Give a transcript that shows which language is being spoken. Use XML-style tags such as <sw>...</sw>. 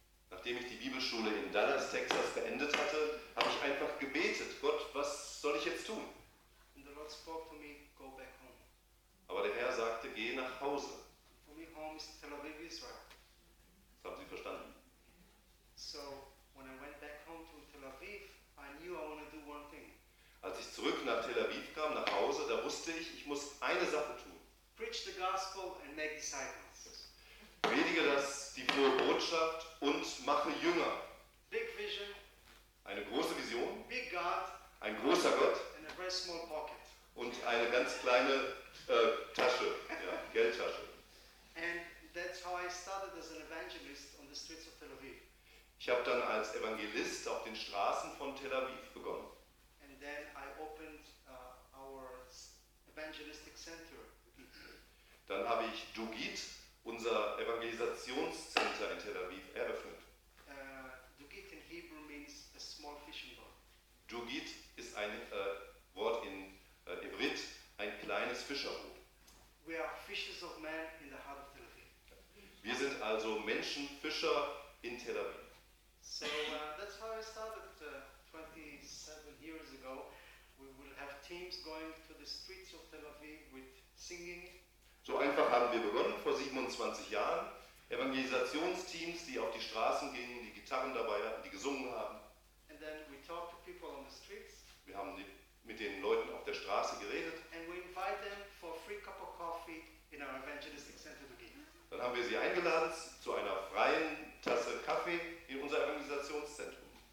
<de>Nachdem ich die Bibelschule in Dallas, Texas beendet hatte, habe ich einfach gebetet, Gott, was soll ich jetzt tun?</de> <en>And the Lord spoke to me, go back home.</en> <de>Aber der Herr sagte, geh nach Hause.</de> <en>For me, home is Tel Aviv, Israel.</en> <de>Das haben Sie verstanden.</de> <en>So, when I went back home to Tel Aviv, I knew I want to do one thing.</en> <de>Als ich zurück nach Tel Aviv kam, nach Hause, da wusste ich, ich muss eine Sache tun.</de> <en>Preach the gospel and make disciples.</en> <de>Predige das, die frohe Botschaft und mache Jünger.</de> <en>Big vision,</en> <de>eine große Vision,</de> <en>big God,</en> <de>ein großer Gott</de> <en>and a very small pocket.</en> <de>Und eine ganz kleine Tasche, ja, Geldtasche.</de> <en>And that's how I started as an evangelist on the streets of Tel Aviv.</en> <de>Ich habe dann als Evangelist auf den Straßen von Tel Aviv begonnen.</de> <en>And then I opened our evangelistic center.</en> <de>Dann habe ich Dugit, unser Evangelisationszentrum in Tel Aviv, eröffnet.</de> <en>Dugit in Hebrew means a small fishing boat.</en> <de>Dugit ist ein Wort in Hebrit, ein kleines Fischerboot.</de> <en>We are fishers of men in the heart of Tel Aviv.</en> <de>Wir sind also Menschenfischer in Tel Aviv.</de> <en>So that's how I started 27 years ago. We will have teams going to the streets of Tel Aviv with singing.</en> <de>So einfach haben wir begonnen vor 27 Jahren. Evangelisationsteams, die auf die Straßen gingen, die Gitarren dabei hatten, die gesungen haben.</de> <en>And then we talk to people on the streets.</en> <de>Wir haben mit den Leuten auf der Straße geredet.</de> <en>And we invite them for a free cup of coffee in our evangelistic center to give.</en> <de>Dann haben wir sie eingeladen zu einer freien Tasse Kaffee in unser Evangelisationszentrum.</de>